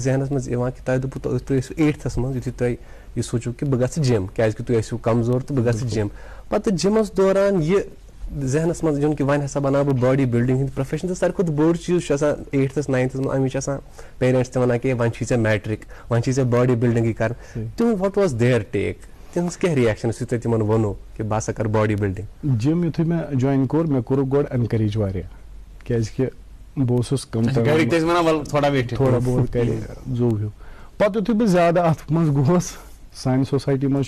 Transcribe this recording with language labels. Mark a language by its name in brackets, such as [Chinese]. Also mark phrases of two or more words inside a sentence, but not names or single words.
[Kashmiri] ذہنَس منٛز یِوان کہِ تۄہہِ دوٚپوُ تُہۍ ٲسِو 8تھَس منٛز یُتھُے تۄہہِ یہِ سوٗنٛچوُ کہِ بہٕ گژھٕ جِم کیٛازِکہِ تُہۍ ٲسِو کمزور تہٕ بہٕ گژھٕ جِم پَتہٕ جِمَس دوران یہِ ذہنَس منٛز یُن کہِ وۄنۍ ہسا بناو بہٕ [English] body building [Kashmiri] ہُنٛد پروفیشن تہٕ ساروی کھۄتہٕ بوٚڑ چیٖز چھُ آسان 8تھَس 9تھَس منٛز اَمِچ چھِ آسان پیرنٛٹس تہِ وَنان کہِ وۄنۍ چھُے ژےٚ میٹرِک وۄنۍ چھُے ژےٚ [English] body buildinge [Kashmiri] کَرٕنۍ تِہُنٛد [English] what was their take [Kashmiri] تِہٕنٛز کیٛاہ رِیَکشن یُتھُے تۄہہِ تِمن ووٚنوُ کہِ بہٕ ہسا کَرٕ [English] body building [Kashmiri] جِم یُتھُے مےٚ جویِن کوٚر مےٚ کوٚرُکھ گۄڈٕ اٮ۪نکریج واریاہ کیٛازِکہِ بہٕ اوسُس تھوڑا بہت کرِ زوٚو ہیوٗ پتہٕ یُتھُے بہٕ زیادٕ اَتھ منٛز گوس سانہِ سوسایٹی منٛز چھُ